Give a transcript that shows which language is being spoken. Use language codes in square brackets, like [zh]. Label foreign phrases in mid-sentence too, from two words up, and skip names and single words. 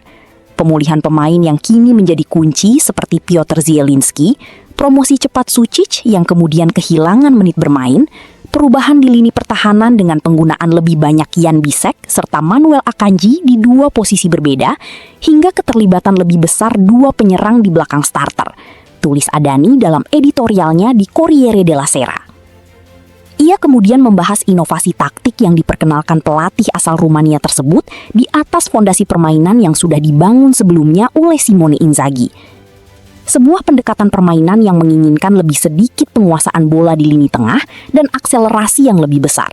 [id] Pemulihan pemain yang kini menjadi kunci seperti Piotr Zielinski, promosi cepat Sučić yang kemudian kehilangan menit bermain, perubahan di lini pertahanan dengan penggunaan lebih banyak Jan Bisek serta Manuel Akanji di dua posisi berbeda, hingga keterlibatan lebih besar dua penyerang di belakang starter, tulis Adani dalam editorialnya di Corriere della Sera. Ia kemudian membahas inovasi taktik yang diperkenalkan pelatih asal Rumania tersebut di atas fondasi permainan yang sudah dibangun sebelumnya oleh Simone Inzaghi. Sebuah pendekatan permainan yang menginginkan lebih sedikit penguasaan bola di lini tengah dan akselerasi yang lebih besar.